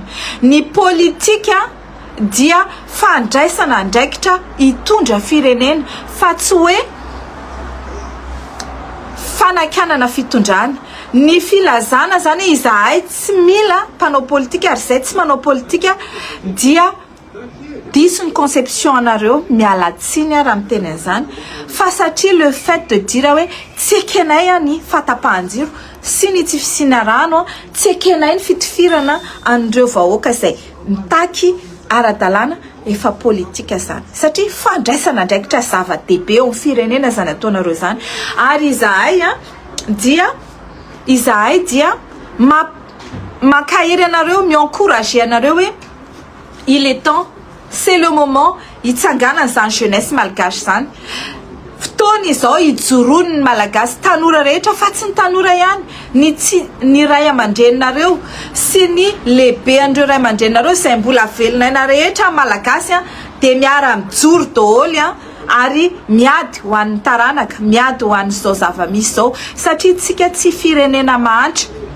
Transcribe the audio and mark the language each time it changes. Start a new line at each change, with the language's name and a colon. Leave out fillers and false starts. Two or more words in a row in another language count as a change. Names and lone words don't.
Malagasy: Ny politika dia fandraisana andraikitra hitondra firenena fa tsy hoe fanakanana fitondrana. Ny filazana zany izahay tsy mila mpanao politika ary izay tsy manao politika dia diso ny conception anareo mialatsiny raha miteny an'izany fa satria
French: le fait de dire
Malagasy: hoe tsy ekenay ny fatapahan-jiro sy ny tsy fisina rano, tsy ekenay ny fitifirana an'ireo vahoaka izay mitaky ara-dalàna efa politika zany satria fandraisana andraikitra zava-dehibe eo amin'ny firenena zany ataonareo zany ary izahay dia makahery anareo mi-encourager anareo hoe
French: il est temps, c'est le moment
Malagasy: hitsangana zany
French: jeunesse malgache
Malagasy: zany fotoana izao hijoroany ny malagasy tanora rehetra fa tsy ny tanora ihany ny ray aman-dreninareo sy ny lehibe an'ireo ray aman-dreninareo izay mbola velonaina rehetra malagasy dia miara mijoro daholo ary miady ho an'ny taranaka, miady ho an'izao zava-misy zao satria tsika tsy firenena mahantra